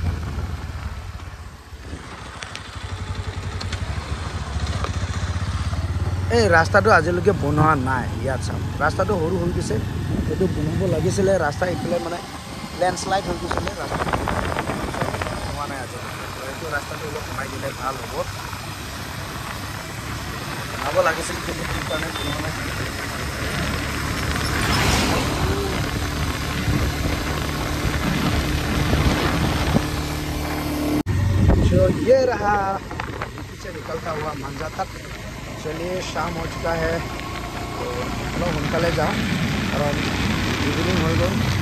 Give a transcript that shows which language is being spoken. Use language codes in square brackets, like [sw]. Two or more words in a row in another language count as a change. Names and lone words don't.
[as] এই ৰাস্তাটো আজিলৈকে বনোৱা নাই ইয়াত চাম ৰাস্তাটো সৰু হৈ গৈছে এইটো বনাব লাগিছিলে ৰাস্তা ইফালে মানে লেণ্ডশ্লাইড হৈ গৈছিলে ৰাস্তা হোৱা নাই আজি এইটো ৰাস্তাটো অলপ কমাই দিলে ভাল হ'ব বনাব লাগিছিল কিন্তু কি কাৰণে বনোৱা নাই [hi] तो ये रहा पीछे निकलता हुआ मांजा तक चलिए शाम हो चुका है तो चलो सोनकाले जाओ और इवनिंग हो गई